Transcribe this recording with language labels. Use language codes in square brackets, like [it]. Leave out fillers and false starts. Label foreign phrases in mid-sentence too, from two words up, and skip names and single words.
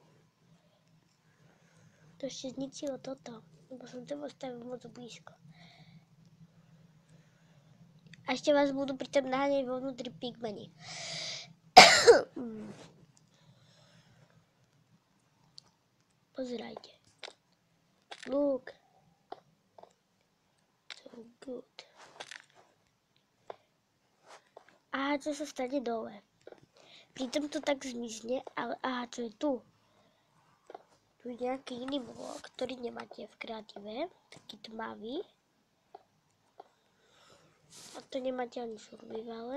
[sk] To ešte zničilo toto, lebo som to postavil moc blízko. A ešte vás budú pritom naháňať vo vnútri pigmeni. Pozerajte. [en] Look. So good. [sk] Aha, čo sa stane dole? Pritom to tak zmizne, ale aha, čo je tu? Tu je nejaký iný blok, ktorý nemáte v kreatíve, taký tmavý. A to nemáte ani v survivale.